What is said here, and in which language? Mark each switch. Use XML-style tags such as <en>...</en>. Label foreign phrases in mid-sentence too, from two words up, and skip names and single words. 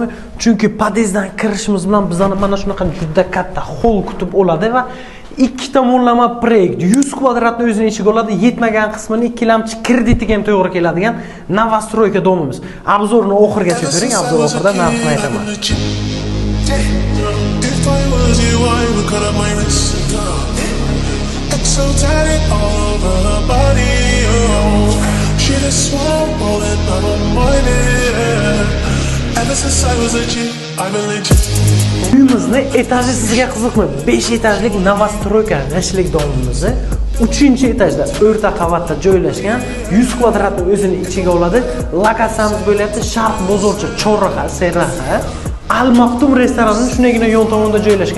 <uz>Chunki podyezddan kirishimiz bilan bizani mana shunaqa juda katta hol kutib oladi va ikki tomonlama proyekt 100 kvadratni o'zining ichiga oladi, yetmagan qismini ikkilamchi kreditiga ham to'g'ri keladigan Novostroyka domimiz. Obzorni oxirigacha ko'ring, obzor oxirida narxini aytaman.</uz> <en>So tatted all over her body, oh. She just swam all in my morning. Ever since I was a G, I've been legit.</en> <uz>Uyimizni etaji sizga qiziqmi? 5 etajlik Novostroyka g'ishlik domimizni 3-etajda o'rta qavatda joylashgan 100 kvadratni o'zining ichiga oladi. Lokatsiyamiz bo'lyapti Sharq bozorcha Chorraha, Serraha. Al-Maktum restoranining shunagina yon tomonida joylashgan.</uz>